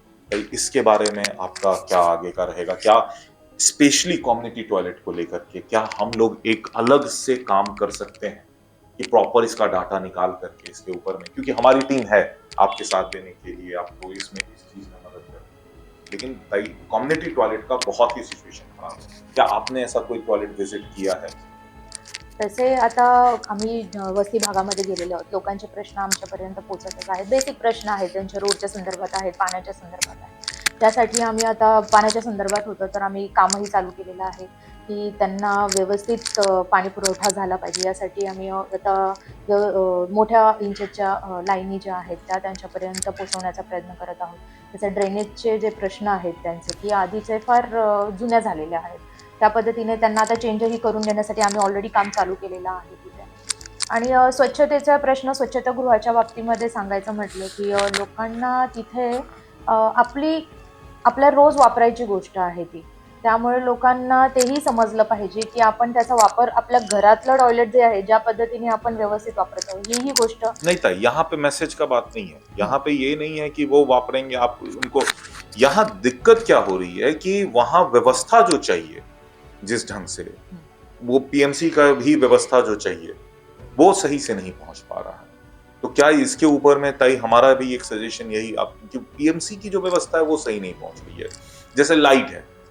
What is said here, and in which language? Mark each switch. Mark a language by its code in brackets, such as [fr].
[hi] तो इसके बारे में आपका क्या आगे का रहेगा? क्या स्पेशली कम्युनिटी टॉयलेट को लेकर के क्या हम लोग एक अलग से काम कर सकते हैं कि प्रॉपर इसका डाटा निकाल करके इसके ऊपर में, क्योंकि हमारी टीम है आपके साथ देने के लिए, आपको इसमें इस चीज में मदद करें, लेकिन भाई कम्युनिटी टॉयलेट का बहुत ही सिचुएशन खराब है। क्या आपने ऐसा कोई टॉयलेट विजिट किया है? [mr] तसे आता आम्ही वस्ती भागामध्ये गेलेलो आहोत, लोकांचे प्रश्न आमच्यापर्यंत पोहोचतच आहेत. बेसिक प्रश्न आहेत, त्यांच्या रोडच्या संदर्भात आहेत, पाण्याच्या संदर्भात आहेत. त्यासाठी आम्ही आता पाण्याच्या संदर्भात होतं तर आम्ही कामही चालू केलेलं आहे की त्यांना व्यवस्थित पाणी पुरवठा झाला पाहिजे, यासाठी आम्ही आता मोठ्या इंचच्या लाईनी ज्या आहेत त्या त्यांच्यापर्यंत पोहोचवण्याचा प्रयत्न करत आहोत. तसे ड्रेनेजचे जे प्रश्न आहेत त्यांचे की आधीचे फार जुन्या झालेल्या आहेत, त्या पद्धतीने त्यांना आता चेंजही करून देण्यासाठी आम्ही ऑलरेडी काम चालू केलेलं आहे तिथे. आणि स्वच्छतेचा प्रश्न, स्वच्छतागृहाच्या बाबतीमध्ये सांगायचं म्हटलं की लोकांना तिथे आपल्या रोज वापरायची गोष्ट आहे ती, त्यामुळे लोकांना तेही समजलं पाहिजे की आपण त्याचा वापर आपल्या घरातलं टॉयलेट जे आहे ज्या पद्धतीने आपण व्यवस्थित वापरत आहोत ही गोष्ट [hi] नहीं था। यहाँ पे मैसेज का बात नहीं है, यहाँ पे ये नहीं है कि वो वापरेंगे आप उनको। यहाँ दिक्कत क्या हो रही है कि वहाँ व्यवस्था जो चाहिए जिस ढंग से, वो पीएमसी का भी व्यवस्था जो चाहिए वो सही से नहीं पहुंच पा रहा है। तो क्या इसके ऊपर में ताई हमारा भी एक सजेशन यही, आप पीएमसी की जो व्यवस्था है वो सही नहीं पहुंच रही है। जैसे लाइट है,